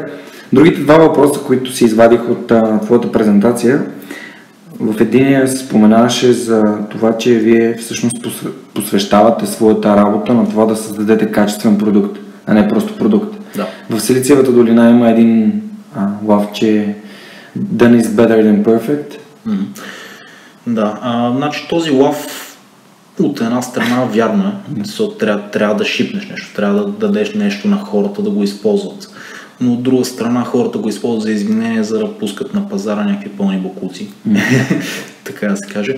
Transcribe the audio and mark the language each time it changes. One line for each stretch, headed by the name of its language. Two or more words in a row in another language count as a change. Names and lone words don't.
Bulgarian: Другите два въпроса, които си извадих от твоята презентация, в единия се споменаваше за това, че вие всъщност посвещавате своята работа на това да създадете качествен продукт, а не просто продукт. Да. В Силициевата долина има един лав, че
English: done is better than perfect.
Bulgarian: Да, значи този лав от една страна вярно е, защото трябва да шипнеш нещо, трябва да дадеш нещо на хората да го използват. Но от друга страна хората го използват за извинение, за да пускат на пазара някакви пълни бокуци. Така да се каже.